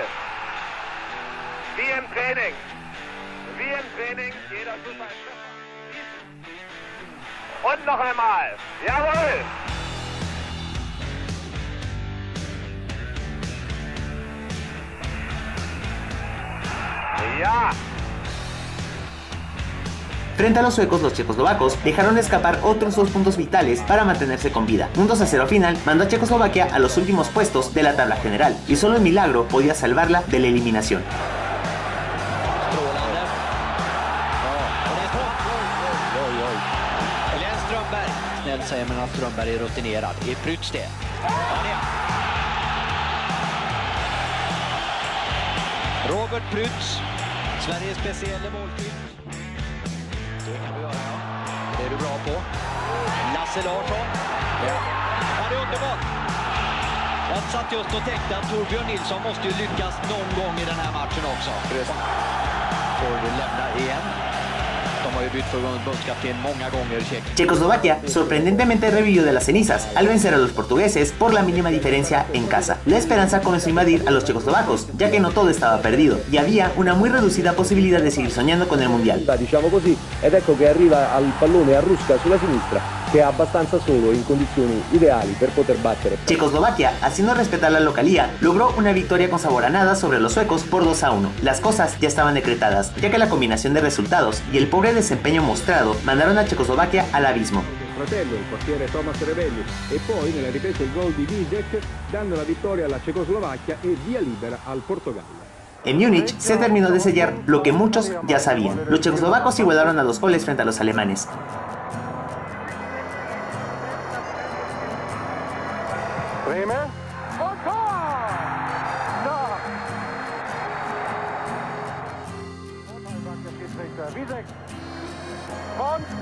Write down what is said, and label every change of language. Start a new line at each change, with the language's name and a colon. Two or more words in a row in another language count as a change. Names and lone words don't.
German: Wie im Training. Wie im Training. Jeder Schuss ein Treffer. Und noch einmal. Jawohl! Ja!
Spanish: Frente a los suecos, los checoslovacos dejaron escapar otros 2 puntos vitales para mantenerse con vida. Un 2-0 final mandó a Checoslovaquia a los últimos puestos de la tabla general, y solo el milagro podía salvarla de la eliminación.
Swedish: Robert Prytz, Sveriges speciella målskytt. Det kan vi göra, ja. Det är du bra på. Lasse Larsson. Ja, det är underbart. Jag satt just och tänkte att Torbjörn Nilsson måste ju lyckas någon gång i den här matchen också. Får du lämna igen. De har ju bytt förbundskapten många gånger.
Spanish: Checoslovaquia sorprendentemente revivió de las cenizas al vencer a los portugueses por la mínima diferencia en casa. La esperanza comenzó a invadir a los checoslovacos, ya que no todo estaba perdido y había una muy reducida posibilidad de seguir soñando con el mundial.
Italian: Diciamo così, ed ecco che arriva al pallone a Ruska sulla sinistra, che è abbastanza solo in condizioni ideali per poter battere.
Spanish: Checoslovaquia, haciendo respetar la localía, logró una victoria con sabor a nada sobre los suecos por 2-1. Las cosas ya estaban decretadas, ya que la combinación de resultados y el pobre desempeño mostrado mandaron a Checoslovaquia al abismo.
Italian: Fratello, il portiere Thomas Revelli, e poi nella ripresa il gol di Vízek danno la vittoria alla Cecoslovacchia e via libera al Portogallo.
Spanish: En Múnich se terminó de sellar lo que muchos ya sabían. Los checoslovacos igualaron a 2 goles frente a los alemanes.
German: Bremer. Und Tor! No! Und dann sagt der Schiedsrichter Vízek. Voll!